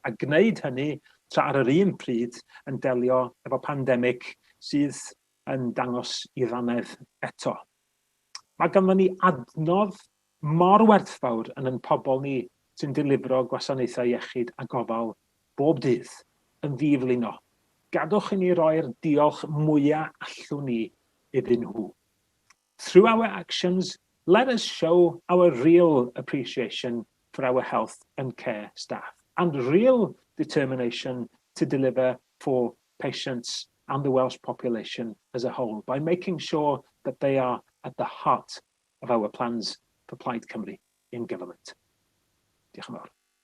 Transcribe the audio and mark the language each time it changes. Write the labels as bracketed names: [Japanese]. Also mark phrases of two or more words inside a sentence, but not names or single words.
[Welsh] A gwneud hynny tra ar yr un pryd yn delio efo pandemig sydd yn dangos I ddannedd eto. Mae ganddo ni adnodd mor werthfawr yn pobol ni sy'n dilifro gwasanaethau iechyd a gofal bob dydd yn ddiflino. Gadwch I ni roi'r diolch mwyaf allwn ni iddyn nhw. [English] Through our actions, let us show our real appreciation for our health and care staff and real determination to deliver for patients and the Welsh population as a whole by making sure that they are at the heart of our plans for Plaid Cymru in government. [Welsh] Diolch yn fawr.